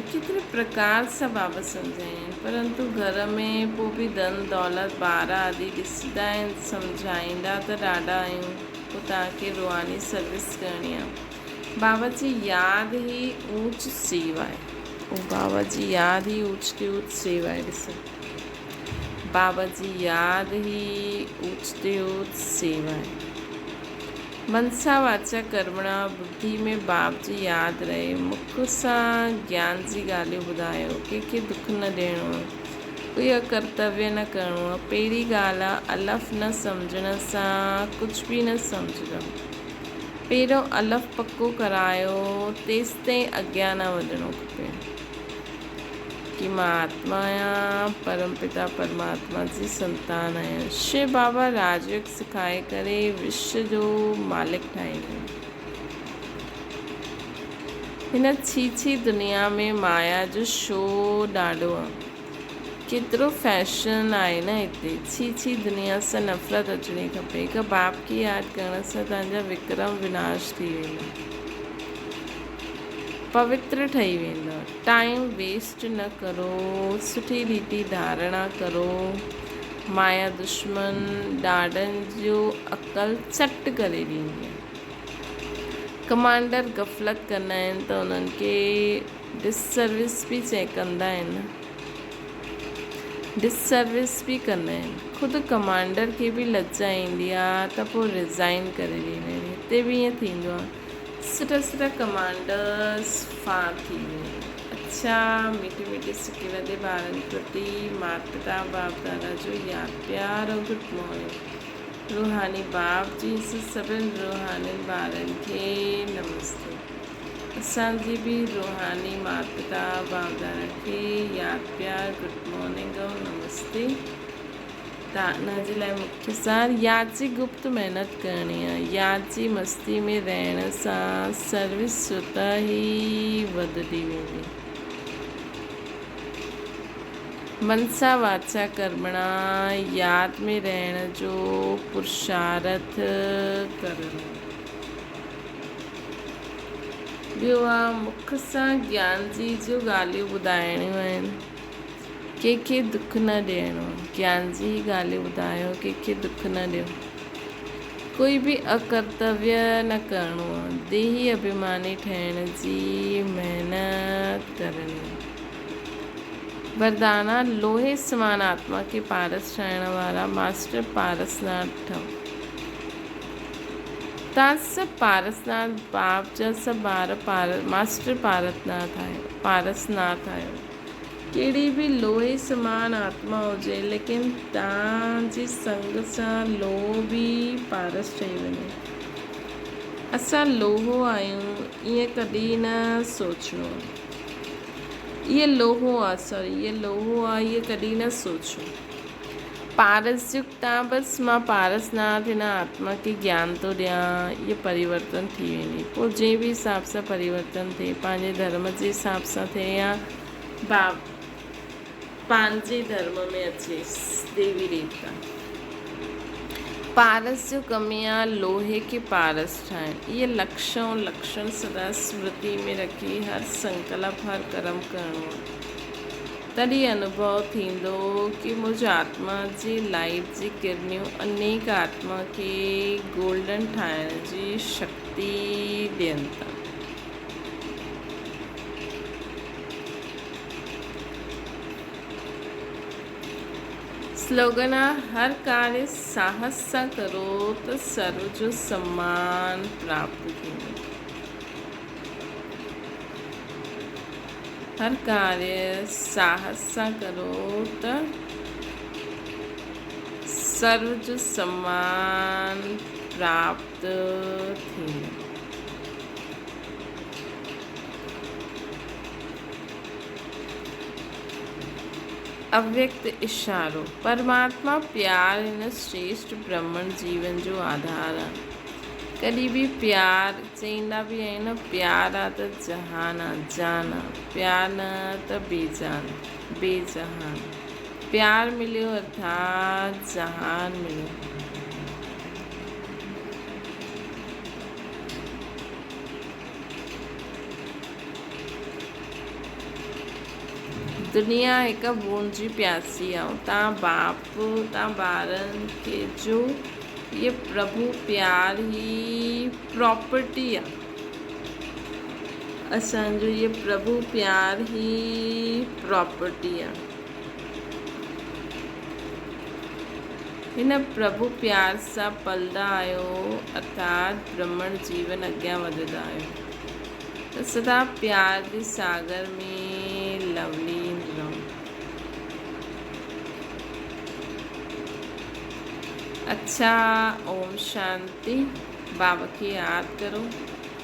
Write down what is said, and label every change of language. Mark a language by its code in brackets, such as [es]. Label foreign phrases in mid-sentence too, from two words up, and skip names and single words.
[sd] केतिरे प्रकार सां बाबा सम्झाइनि, परंतु घर में पोइ बि धन दौलत ॿार आदि ॾिसंदा आहिनि, सम्झाईंदा त ॾाढा आहियूं। पोइ तव्हांखे रुहानी सर्विस करणी आहे। बाबा जी यादि ई ऊंच सेवा आहे। उहो बाबा जी यादि ई ऊंच ते ऊंच सेवा आहे। ॾिसो, बाबा जी यादि ई ऊंच ते ऊंच सेवा आहे। मनसा वाचा कर्मणा, बुद्धि में बाप जी यादि रहे। मुख सां ज्ञान जी ॻाल्हियूं ॿुधायो, कंहिंखे दुख न ॾियणो आहे, कोई अकर्तव्य न करिणो आहे। पहिरीं ॻाल्हि आहे, अलफ़ न सम्झण सां कुझु बि न सम्झंदो। पहिरियों अलफ़ पको करायो, तेसि ताईं अॻियां न वधणो खपे कि मां आत्मा आहियां, परमपिता परमात्मा जी संतान आहियां। शिव बाबा राजयोग सिखाए करे विश्व जो मालिक ठाहींदा। हिन छीछी दुनिया में माया जो शो ॾाढो आहे। केतिरो फैशन आहे न हिते। छीछी दुनिया सां नफ़रत अचणी खपे। हिकु बाप खे यादि करण सां तव्हांजा विक्रम विनाश थी वेंदा, पवित्र ठही वेंदा। [en] time waste [sd] न करो, सुठी रीति धारणा करो। माया दुश्मन ॾाढनि जो अकल चट करे ॾींदी आहे। कमांडर गफ़लत कंदा आहिनि त उन्हनि खे डिससर्विस बि कंदा आहिनि, डिससर्विस बि कंदा आहिनि। ख़ुदि कमांडर खे बि लज्जा ईंदी आहे त पोइ रिज़ाइन करे ॾींदा आहिनि। हिते बि ईअं थींदो आहे, सुठा सुठा कमांडर्स फार थी विया। अच्छा, मीठे मीठे सिके वॾे ॿारनि प्रति माता पिता बाप दादा जो यादि प्यार और [en] good morning. [sd] रूहानी बाप जी सभिनि रूहानी ॿारनि खे नमस्ते। असांजी बि रूहानी माता पिता बाप दादा खे यादि प्यार [en] good morning [sd] और नमस्ते। हिन जे लाइ मुख्य सार यादि जी गुप्त महिनत करणी आहे। यादि जी मस्ती में रहण सां सर्विस स्वतः ई वधंदी वेंदी। मनसा वाचा कर्मणा, यादि में रहण जो पुरुषार्थ करणु। ॿियो आहे मुख सां ज्ञान जी जो ॻाल्हियूं ॿुधाइणियूं आहिनि, कंहिंखे दुख न ॾियणो। ज्ञान जी ॻाल्हियूं ॿुधायो, कंहिंखे दुख न ॾियो। कोई बि अकर्तव्य न करिणो आहे। देही अभिमानी ठहिण जी महिनत करणी। वरदाना, लोहे समान आत्मा के पारस ठाहिण वारा मास्टर पारसनाथ ठहो। तव्हां सभु पारसनाथ बाप जा सभु ॿार मास्टर पारसनाथ आहियो। कहिड़ी बि लोहे समान आत्मा हुजे, लेकिन तव्हांजी संग सां लोहो बि पारस ठही वञे। असां लोहो आहियूं ईअं कॾहिं न सोचिणो। ये लोहो आहे, ये कॾहिं न सोचो। पारस युक्त तव्हां बसि मां पारसनाथ हिन आत्मा खे ज्ञान थो ॾियां, इहे परिवर्तन थी वेंदी। पोइ जंहिं बि हिसाब सां परिवर्तन थिए, पंहिंजे धर्म जे हिसाब सां थिए या पंहिंजे धर्म में अचे देवी देवता। पारस जो कमी आहे लोहे खे पारस ठाहिण। इहे लक्षण सदा स्मृति में रखी हर संकल्प हर कर्म करिणो आहे। तॾहिं अनुभव थींदो कि मुंहिंजी आत्मा जी लाइट जी किरणियूं अनेक आत्मा खे गोल्डन ठाहिण जी शक्ति ॾियनि था। स्लोगन आहे, हर कार्य साहस सां करो त सर्व जो सम्मान प्राप्त थींदो। हर कार्य साहस सां करो त सर्व जो सम्मान प्राप्त थींदो। अव्यक्त इशारो, परमात्मा प्यार हिन श्रेष्ठ ब्रह्मण जीवन जो आधार आहे। कॾहिं बि प्यार चईंदा बि आहिनि, प्यार आहे त जहान आहे, जान आहे। प्यार न त बेजहान। प्यार मिलियो अर्थात जहान मिलियो। दुनिया हिकु बूंद जी प्यासी आहे। तव्हां बाप, तव्हां ॿारनि खे जो ये प्रभु प्यार ही प्रॉपर्टी आहे। असांजो ये प्रभु प्यार ही प्रॉपर्टी आहे। हिन प्रभु प्यार सां पलंदा आहियो अर्थात ब्रह्मण जीवन अॻियां वधंदा आहियो। त सदा प्यार जे सागर में लवलीन रहो। [hi] अच्छा, ओम शांति। बाबा की याद करो।